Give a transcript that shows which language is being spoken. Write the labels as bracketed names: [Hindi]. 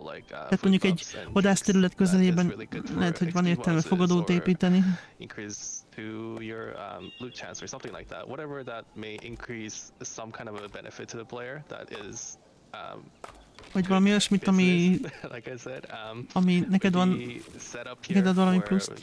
[Hungarian] Tehát mondjuk egy vadászterület közelében lehet, hogy van értelme fogadót építeni. [English] To your loot chance or something like that, whatever that may increase some kind of a benefit to the player that is [Hungarian] vagy valami olyasmit, ami, [English] like I said, [Hungarian] ami neked van, neked ad valami pluszt.